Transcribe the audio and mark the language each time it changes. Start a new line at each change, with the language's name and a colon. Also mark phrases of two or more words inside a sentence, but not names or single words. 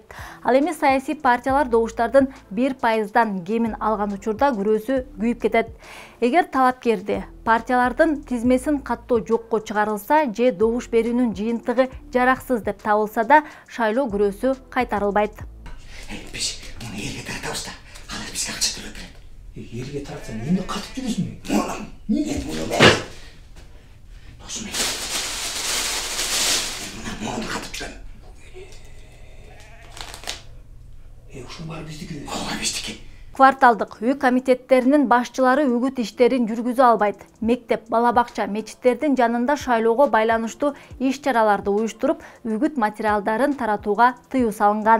Kyrgyz: Ал эми саясий партиялар добуштардын 1%дан кемин алган учурда күрөөсү күйүп кетет. Эгер талапкерди партиялардын тизмесин каттоо жокко чыгарылса же добуш берүүнүн жыйынтыгы жараксыз деп табылса да, шайлоо күрөөсү кайтарылбайт.
Kazakh: Біз мұны елге таратабыз да, алар бізге ақша төлеп береді. Елге таратсаң, неме қатып жүресің бе? Мұным, мен мұны бәрі. Досым мен. Мен мұны қатып жүрем.
Kyrgyz: Ушun бары биздики. Ооба биздики. Кварталдык үй комитеттеринин башчылары үгүт иштерин жүргүзө албайт. Мектеп, бала бакча, мечиттердин жанында шайлоого байланыштуу иш-чараларды уюштуруп, үгүт материалдарын таратууга тыюу салынган.